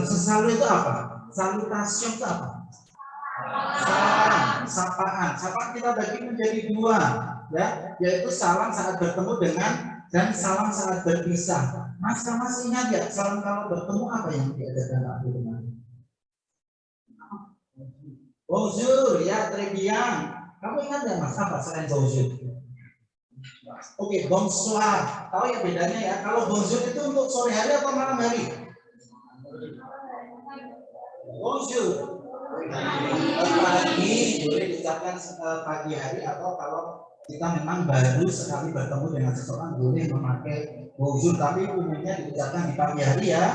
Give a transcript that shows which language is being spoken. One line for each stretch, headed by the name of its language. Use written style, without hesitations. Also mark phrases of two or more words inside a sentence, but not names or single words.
Indonesian: Sesalue itu apa? Salutation itu apa? Salam, sapaan. Sapaan kita bagi menjadi dua, ya, yaitu salam saat bertemu dengan dan salam saat berpisah. Mas ingat ya, salam kalau bertemu apa yang diajarkan Pak Guru kemarin?
French: Bonjour, ya, très bien.
Indonesian: Kamu ingat ya Mas, apa selain bonjour? Oke, bonsoir. Tahu ya bedanya ya? Kalau bonjour itu untuk sore hari atau malam hari?
French: Bonjour.
Indonesian: Pagi boleh diucapkan pagi hari, atau kalau kita memang baru sekali bertemu dengan seseorang boleh memakai bonjour, tapi umumnya diucapkan di pagi hari ya.